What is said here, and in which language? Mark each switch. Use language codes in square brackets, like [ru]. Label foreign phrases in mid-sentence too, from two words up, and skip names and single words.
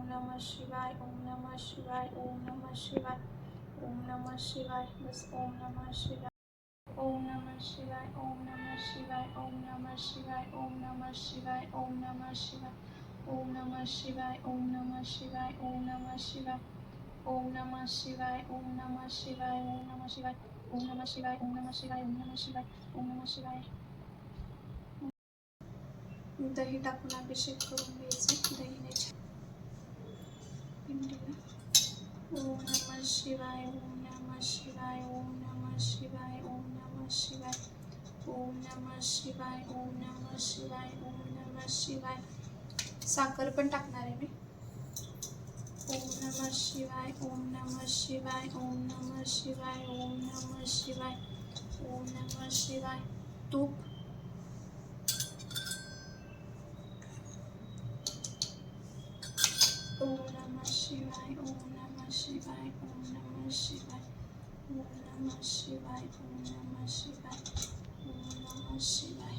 [sa] नमः शिवाय, ओम नमः शिवाय, ओम नमः शिवाय, ओम नमः शिवाय, बस ओम नमः शिवाय, ओम नमः शिवाय, ओम नमः शिवाय, ओम नमः शिवाय, ओम नमः शिवाय, ओम नमः शिवाय, ओम नमः शिवाय, ओम नमः शिवाय, ओम नमः शिवाय, ओम नमः शिवाय, ओम नमः शिवाय, ओम नमः शिवाय, ओम नमः शिवाय, ओम नमः शिवाय, ओम नमः शिवाय, ओम नमः शिवाय. [mr] दही टाकून अभिषेक करून घ्यायचा दहीने पिंडीला. [sa] ओम नमः शिवाय, ओम नमः शिवाय, ओम नमः शिवाय, ओम नमः शिवाय, ओम नमः शिवाय, ओम नमः शिवाय, ओम नमः शिवाय. [mr] साखर पण टाकणार आहे मी. [sa] ओम नमः शिवाय, ओम नमः शिवाय, ओम नमः शिवाय, ओम नमः शिवाय, ओम नमः शिवाय. [mr] तूप. [sa] ओम नमः शिवाय, ओम नमः शिवाय, ओम नमः शिवाय, ओम नमः शिवाय, ओम नमः शिवाय, ओम नमः शिवाय.